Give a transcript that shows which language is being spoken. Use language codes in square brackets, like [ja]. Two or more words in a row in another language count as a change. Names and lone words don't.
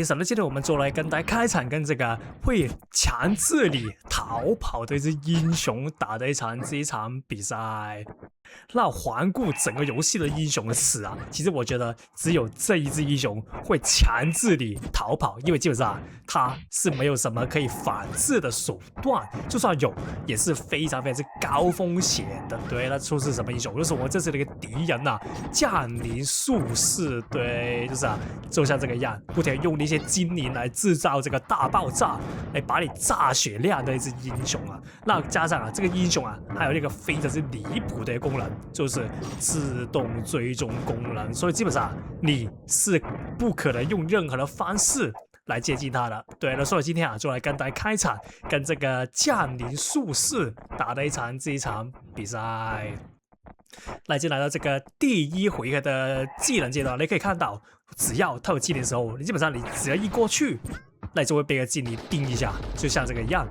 [zh] 那今天我們就來跟大家開場，跟這個會強制你逃跑的一隻英雄打的這一場比賽。那環顧整個遊戲的英雄的詞啊，其實我覺得只有這一隻英雄會強制你逃跑，因為基本上他是沒有什麼可以反制的手段，就算有也是非常之高風險的。對，那就是什麼英雄？就是我們這次的一個敵人啊，降臨術士。對，就是啊，就像這個樣，不停用那些精靈來制造這個大爆炸，來把你炸血量的一隻英雄啊。那加上啊，這個英雄啊，還有一個非常之離譜的功能，就是自動追蹤功能。所以基本上你是不可能用任何的方式來接近他的。对了，所以今天啊，就來跟大家開場，跟這個降臨術士打的這一場比賽。那已經來到這個第一回合的技能階段，你可以看到，只要他有技能的時候，你基本上你只要一過去，那你就會被個技能叮一下，就像這個樣。